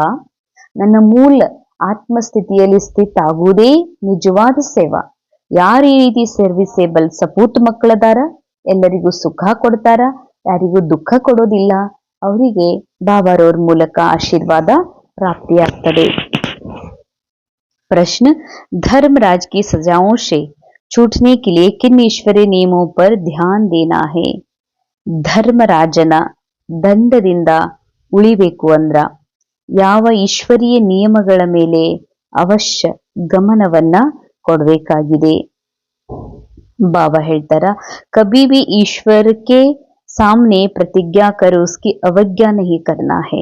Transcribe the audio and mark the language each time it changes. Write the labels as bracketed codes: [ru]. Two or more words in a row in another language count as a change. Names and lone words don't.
[kn] ನನ್ನ ಮೂಲ ಆತ್ಮಸ್ಥಿತಿಯಲ್ಲಿ ಸ್ಥಿತ ಆಗುವುದೇ ನಿಜವಾದ ಸೇವಾ. ಯಾರು ಈ ರೀತಿ ಸರ್ವಿಸೇಬಲ್ ಸಪೂತ್ ಮಕ್ಕಳದಾರ, ಎಲ್ಲರಿಗೂ ಸುಖ ಕೊಡ್ತಾರ, ಯಾರಿಗೂ ದುಃಖ ಕೊಡೋದಿಲ್ಲ, ಅವರಿಗೆ ಬಾಬಾರವ್ರ ಮೂಲಕ ಆಶೀರ್ವಾದ ಪ್ರಾಪ್ತಿಯಾಗ್ತದೆ. [hi] प्रश्न, धर्मराज की सजाओं से छूटने के लिए किन ईश्वरीय नियमों पर ध्यान देना है? [kn] ಧರ್ಮರಾಜನ ದಂಡದಿಂದ ಉಳಿಬೇಕು ಅಂದ್ರ ಯಾವ ಈಶ್ವರೀಯ ನಿಯಮಗಳ ಮೇಲೆ ಅವಶ್ಯ ಗಮನವನ್ನ ಕೊಡಬೇಕಾಗಿದೆ? ಬಾಬಾ ಹೇಳ್ತಾರ, [hi] कभी भी ईश्वर के सामने प्रतिज्ञा करो उसकी अवज्ञा नहीं करना है.